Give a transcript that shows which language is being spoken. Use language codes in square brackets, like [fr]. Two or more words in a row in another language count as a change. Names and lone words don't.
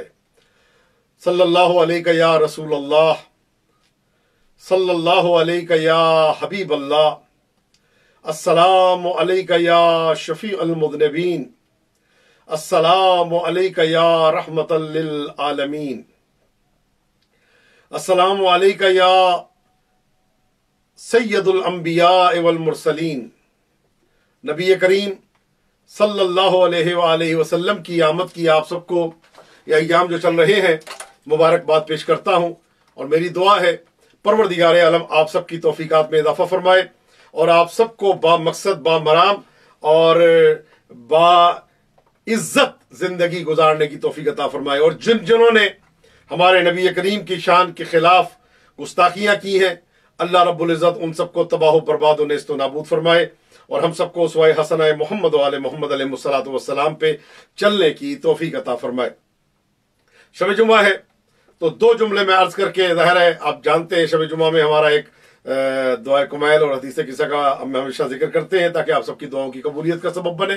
[ar] صلی اللہ علیہ یا رسول اللہ، صلی اللہ علیہ یا حبیب اللہ، السلام علیہ یا شفیع المذنبین، السلام علیہ یا رحمت للعالمین، السلام علیکہ یا سید الانبیاء والمرسلین۔ [ur] نبی کریم [ar] صلی اللہ علیہ وآلہ وسلم [ur] کی آمد کی آپ سب کو یہ ایام جو چل رہے ہیں مبارکباد پیش کرتا ہوں، اور میری دعا ہے پروردگار عالم آپ سب کی توفیقات میں اضافہ فرمائے اور آپ سب کو با مقصد، با مرام اور با عزت زندگی گزارنے کی توفیق عطا فرمائے، اور جنہوں نے ہمارے نبی کریم کی شان کے خلاف گستاخیاں کی ہیں، [ar] اللہ رب العزت [ur] ان سب کو تباہ و برباد و نیست و نابود فرمائے اور ہم سب کو اسوہ حسنہ محمد و آل محمد [ar] علیہ السلام [ur] پہ چلنے کی توفیق عطا فرمائے۔ شب جمعہ ہے تو دو جملے میں عرض کر کے، ظاہر ہے آپ جانتے ہیں شب جمعہ میں ہمارا ایک دعائے کمیل اور حدیث قصہ کا ہم ہمیشہ ذکر کرتے ہیں تاکہ آپ سب کی دعاؤں کی قبولیت کا سبب بنے۔